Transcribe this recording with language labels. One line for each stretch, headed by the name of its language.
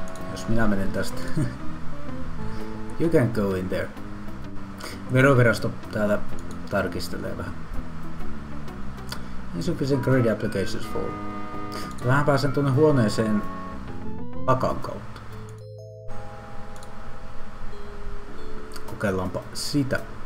Finnish: Jos minä menen tästä.
English: You can go in there.
Finnish: Verovirasto täällä tarkistelee vähän.
English: Insufficient credit applications for.
Finnish: Vähän pääsen tuonne huoneeseen takan kautta. Kokeillaanpa sitä.